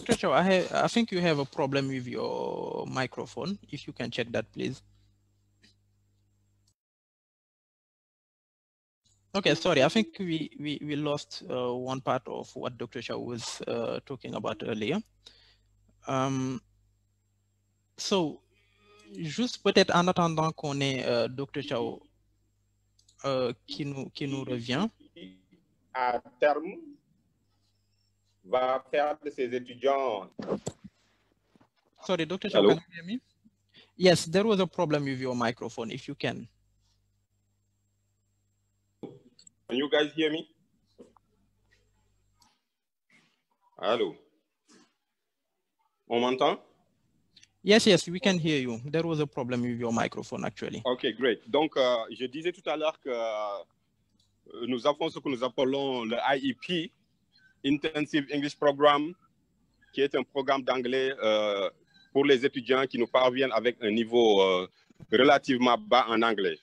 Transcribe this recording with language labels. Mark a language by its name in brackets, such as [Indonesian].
[English] Chow, I think you have a problem with your microphone. If you can check that, please. Okay, sorry, I think we lost one part of what Dr. Chow was talking about earlier. [French] So, juste peut-être en attendant qu'on ait Dr. Chow qui nous revient. À terme, va faire de ses étudiants. [English] Sorry, Dr. Chow, can you hear me? Yes, there was a problem with your microphone, if you can. Can you guys hear me? [French] Allô? On m'entend? [English] Yes, yes, we can hear you. There was a problem with your microphone, actually. OK, great. [French] Donc, je disais tout à l'heure que nous avons ce que nous appelons le IEP, Intensive English Program, qui est un programme d'anglais pour les étudiants qui nous parviennent avec un niveau relativement bas en anglais.